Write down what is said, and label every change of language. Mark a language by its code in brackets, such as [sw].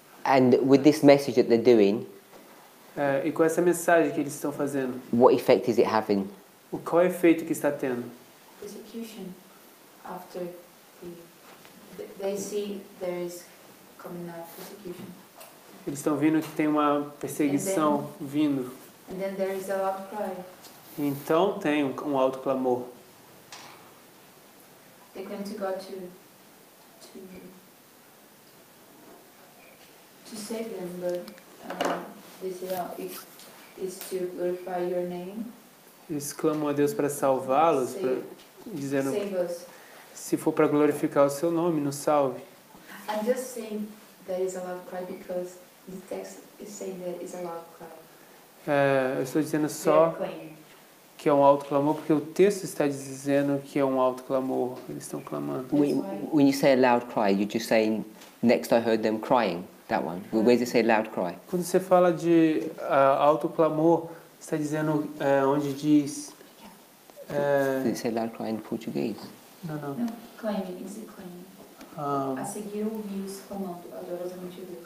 [en] And with this message that they're doing, [pt] E com essa mensagem que eles estão fazendo, [en] what effect is it having? [pt] qual é o efeito que está tendo? [en] Persecution after they see there is coming out persecution. [pt] Eles estão vendo que tem uma perseguição vindo. [en] And then there is a loud cry. [pt] Então tem um alto clamor. [en] They come to God to save them, but they say, if it's to glorify your name. [pt] Eles clamam a Deus para salvá-los, dizendo, [en] Save us. [pt] se for para glorificar o seu nome, nos salve. [en] I'm just saying there is a loud cry because the text is saying that it's a loud cry. [pt] Eu estou dizendo só que é um alto clamor, porque o texto está dizendo que é um alto clamor. Eles estão clamando. [en] When you say a loud cry, you're just saying, next I heard them crying, that one. Where does it say loud cry? [pt] Quando você fala de alto clamor, está dizendo onde diz... [en] Does it say loud cry in Portuguese? [pt] Não. [en] Não, claiming, easy claiming. [pt] A seguir ouvi-os clamando, adorosamente a Deus.